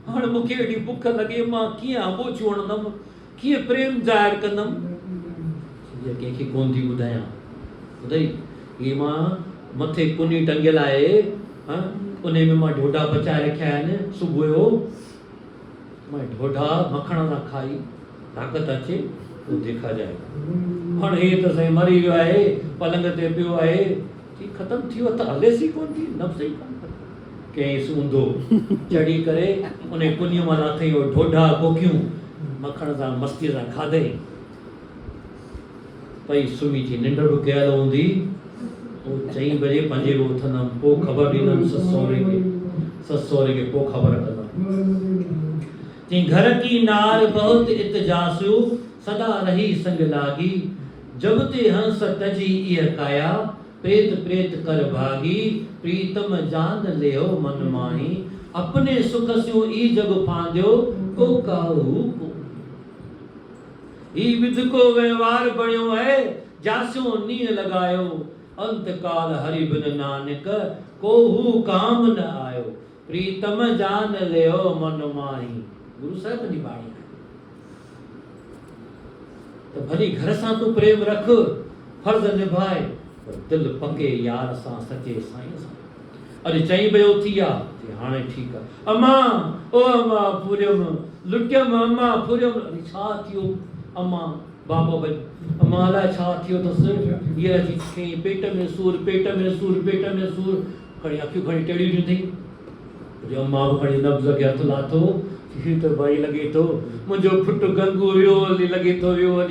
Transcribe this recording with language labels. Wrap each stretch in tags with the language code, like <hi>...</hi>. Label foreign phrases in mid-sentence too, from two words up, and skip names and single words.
<sd>हाणे मूंखे एॾी बुख लॻे, मां कीअं आंबो चूणंदमि, कीअं प्रेम ज़ाहिर कंदमि, हीअ कंहिंखे कोन थी ॿुधायां। ॿुधाई हीअ मां मथे कुनी टंगियल आहे, उन में मां ढोढा पचाए रखिया आहिनि, सुबुह जो मां ढोढा मखण सां खाई ताक़त अचे</sd> <hi>तो देखा जाए।</hi> <sd>हाणे हे त साईं मरी वियो आहे, पलंग ते पियो आहे, ख़तमु थी वियो त हलेसि ई कोन थी, नफ़्स ई कोन कंहिं सूंधो चढ़ी करे उन कुनीअ मां अथई ढोढा कोकियूं मखण सां मस्तीअ सां खाधई। पई सुम्ही थी निंड बि कयल हूंदी, पोइ 4 बजे 5 बजे उथंदमि, पोइ ख़बर ॾींदमि ससु सहुरे खे पोइ ख़बर कंदमि।</sd> <bra>चई घर की नार बहुत इतजासु सदा रही संग लागी, जब ते हंस तजी इह काया प्रेत प्रेत कर भागी, प्रीतम जान लेहो मन माही, अपने सुख स्यो ई जग फांदियो को काहू को। ई विध को व्यवहार बणियो है, जास्यो नीह लगायो, अंत काल हरि बिन नानक कोहू काम न आयो, प्रीतम जान लेहो मन माही।</bra> <sd>गुरु साहिब जी बाणी है। तो भली घर सां तू प्रेम रख, फर्ज निभाए, पर दिल पके यार सां सचे साईं सां। अरे 4 बजे उथी आ, हाणे ठीक है। अम्मा ओ अम्मा पूरम लुटियम, अम्मा पूरम। अरे छा थियो अम्मा? बाबा भाई अम्मा अलाए छा थियो अथसि, हीअ अची पेट में सूर, पेट में सूर, पेट में सूर। खणी अखियूं खणी टेढ़ियूं थियूं अथई। अम्मा बि खणी नब्ज़ खे हथु लाथो, हीअ त भाई लॻे थो मुंहिंजो पुटु गंगू वियो हली, लॻे थो वियो हली।</sd>